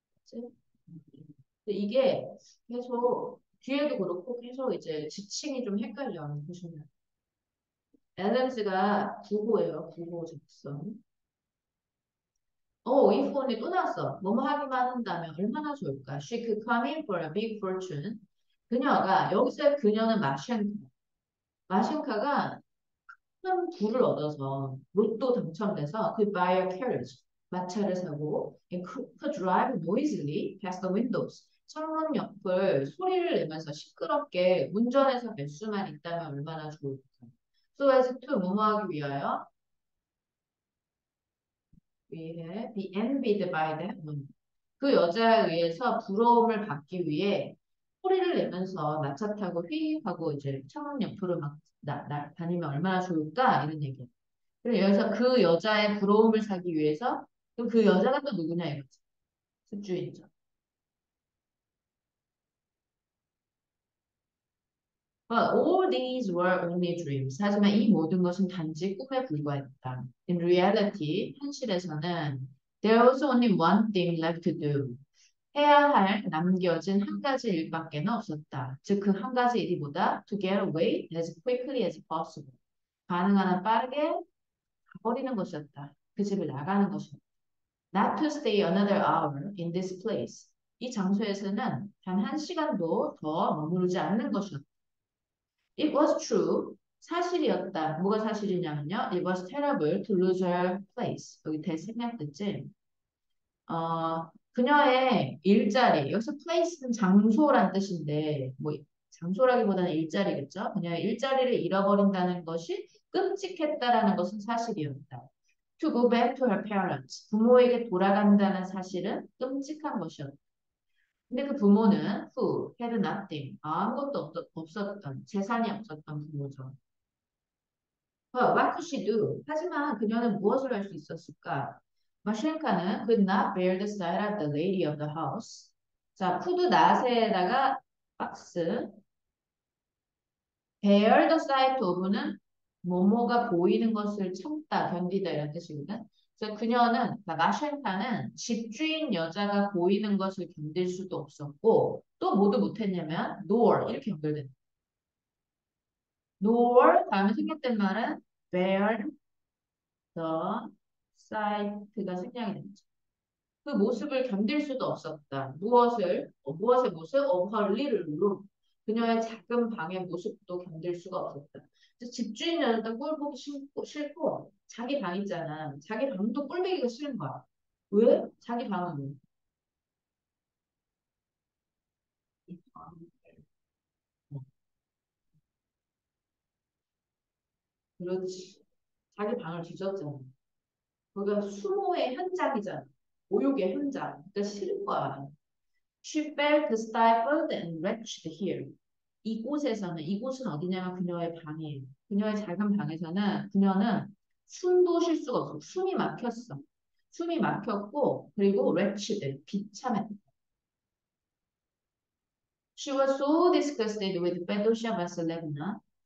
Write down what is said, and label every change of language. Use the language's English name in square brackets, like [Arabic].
[Korean] 근데 이게 계속 뒤에도 그렇고 계속 이제 지칭이 좀 헷갈려. 보시면. 앨런스가 부호예요. 부호 적선. if only 또 나왔어. 뭐뭐 하기만 한다면 얼마나 좋을까? [English] She could come in for a big fortune. [Korean] 그녀가 여기서 그녀는 마셴카. 마셴카가 큰 부를 얻어서 로또 당첨돼서 그 [English] buy a carriage [Korean] 마차를 사고 [English] and could drive noisily past the windows [Korean] 창문 옆을 소리를 내면서 시끄럽게 운전해서 갈 수만 있다면 얼마나 좋을까. [English] So as to [Korean] 뭐뭐하기 위하여 위해 [English] be envied by them. [Korean] 그 여자에 의해서 부러움을 받기 위해 소리를 내면서 마차 타고 휘하고 이제 창문 옆으로 막 다니면 얼마나 좋을까 이런 얘기야. 그리고 여기서 그 여자의 부러움을 사기 위해서 그럼 그 여자가 또 누구냐 이거지. 집주인이죠. [English] But all these were only dreams. [Korean] 하지만 이 모든 것은 단지 꿈에 불과했다. [English] In reality, [Korean] 현실에서는 [English] there was only one thing left to do. [Korean] 해야 할 남겨진 한 가지 일밖에는 없었다. 즉, 그 한 가지 일이 뭐다? [English] To get away as quickly as possible. [Korean] 가능한 한 빠르게 가버리는 것이었다. 그 집을 나가는 것이었다. [English] Not to stay another hour in this place. [Korean] 이 장소에서는 단 한 시간도 더 머무르지 않는 것이었다. [English] It was true. [Korean] 사실이었다. 뭐가 사실이냐면요. [English] It was terrible to lose her place. [Korean] 여기 대생략됐지? 그녀의 일자리. 여기서 place는 장소란 뜻인데, 뭐, 장소라기보다는 일자리겠죠? 그녀의 일자리를 잃어버린다는 것이 끔찍했다라는 것은 사실이었다. [English] To go back to her parents. [Korean] 부모에게 돌아간다는 사실은 끔찍한 것이었다. 근데 그 부모는 [English] who had nothing. [Korean] 아무것도 없었던, 재산이 없었던 부모죠. [English] What could she do? [Korean] 하지만 그녀는 무엇을 할 수 있었을까? [English] 마셴카는 could not bear the sight of the lady of the house. [Korean] 자, could not에다가 박스. bear the sight of는 뭐뭐가 보이는 것을 참다, 견디다 이런 뜻이거든. 그래서 그녀는, 마셴카는 집주인 여자가 보이는 것을 견딜 수도 없었고 또 뭐도 못했냐면 nor 이렇게 연결된다. nor 다음에 생략된 말은 bear the sight가 생략이 됐죠. 그 모습을 견딜 수도 없었다. 무엇의 모습? [English] of her little room. [Korean] 그녀의 작은 방의 모습도 견딜 수가 없었다. 그래서 집주인 여자도 꼴 보기 싫고, 자기 방 있잖아. 자기 방도 꼴 보기가 싫은 거야. 왜? 자기 방은 왜? 어, 그렇지. 자기 방을 뒤졌잖아. 거기가 수모의 현장이잖아. 모욕의 현장. 그러니까 싫은 거야. [English] She felt stifled and wretched here. [Korean] 이곳은 어디냐면 그녀의 방이에요. 그녀의 작은 방에서는 그녀는 숨도 쉴 수가 없어. 숨이 막혔어. 숨이 막혔고, 그리고 wretched, 비참했다. [English] She was so disgusted with Fedosia Vasilevna.